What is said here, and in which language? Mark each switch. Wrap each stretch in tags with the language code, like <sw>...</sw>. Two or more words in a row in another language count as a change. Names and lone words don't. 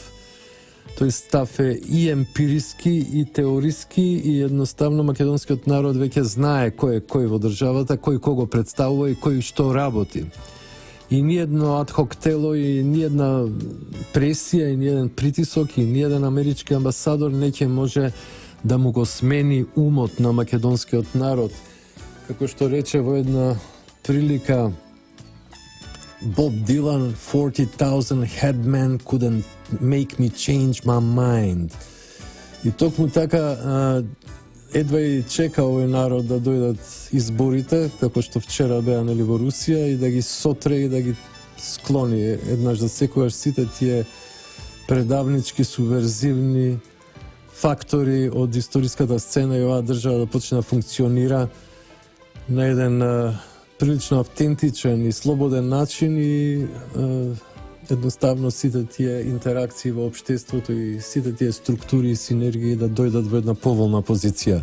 <mk>Тој став е и емпириски, и теориски, и едноставно македонскиот народ веќе знае кој е кој во државата, кој кого представува и кој што работи. И ниедно адхок тело, и ниедна пресија, и ниеден притисок, и ниеден амерички амбасадор не ќе може да му го смени умот на македонскиот народ. Како што рече во една прилика</mk> <en>Bob Dylan, 40,000 headmen couldn't make me change my mind.</en> <mk>И токму така едва и чека овој народ да дојдат изборите, како што вчера беа нели во Русија, и да ги сотре и да ги склони еднаш за секогаш сите тие предавнички, суверзивни фактори од историската сцена и оваа држава да почне да функционира на еден прилично автентичен и слободен начин, и едноставно сите тие интеракции во општеството и сите тие структури и синергии да дојдат во една поволна позиција.</mk>